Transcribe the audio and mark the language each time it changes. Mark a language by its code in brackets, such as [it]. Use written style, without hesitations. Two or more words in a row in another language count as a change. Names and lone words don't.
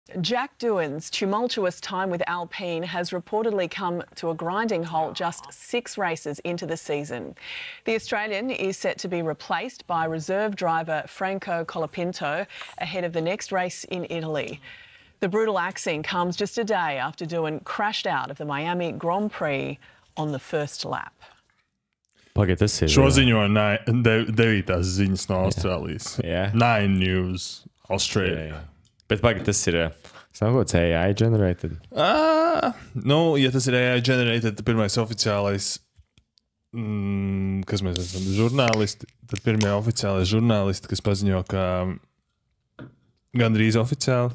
[en] Jack Doohan's tumultuous time with Alpine has reportedly come to a grinding halt just 6 races into the season. The Australian is set to be replaced by reserve driver Franco Colapinto ahead of the next race in Italy. The brutal axing comes just a day after Doohan crashed out of the Miami Grand Prix on the first lap. [lv] Pagaid, tas ir. Šo ziņo 9. ziņas no Austrālijas. Jā. 9 News Australia. Jā. Bet pagaid, tas ir. Sākots [en] AI generated. [lv] Nu, ja tas ir [en] AI generated, [lv] tad pirmais oficiālais, kas mēs esam, žurnālisti, tad pirmie oficiālai žurnālisti, kas paziņo, ka gandrīz oficiāli.